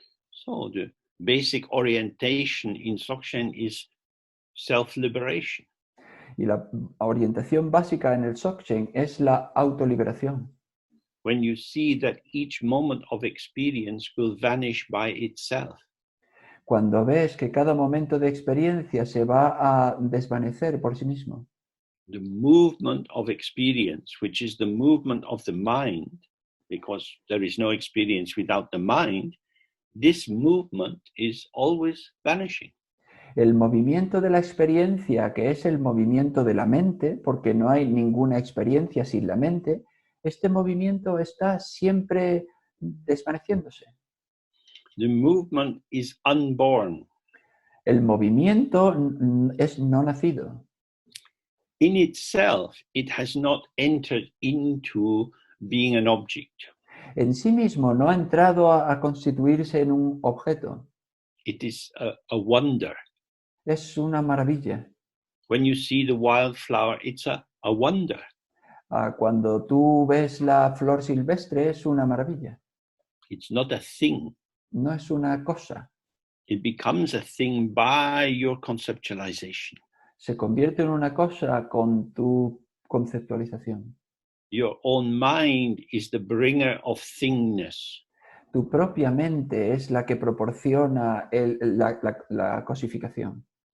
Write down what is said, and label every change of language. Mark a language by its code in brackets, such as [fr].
[en] So the basic orientation in Dzogchen is self-liberation. [es] Y la orientación básica en el Dzogchen es la autoliberación. [en] When you see that each moment of experience will vanish by itself. [es] Cuando ves que cada momento de experiencia se va a desvanecer por sí mismo. [en] The movement of experience, which is the movement of the mind, because there is no experience without the mind, this movement is always vanishing. [es] El movimiento de la experiencia, que es el movimiento de la mente, porque no hay ninguna experiencia sin la mente, este movimiento está siempre desvaneciéndose. [en] The movement is unborn. [es] El movimiento es no nacido. [en] In itself, it has not entered into being an object. [es] En sí mismo no ha entrado a constituirse en un objeto. [en] It is a wonder. [es] Es una maravilla. [en] When you see the wildflower, it's a wonder. [es] Cuando tú ves la flor silvestre es una maravilla. [en] It's not a thing. [es] No es una cosa. [en] It becomes a thing by your conceptualization. [es] Se convierte en una cosa con tu conceptualización. [en] Your own mind is the bringer of thingness. [es] Tu propia mente es la que proporciona la cosificación.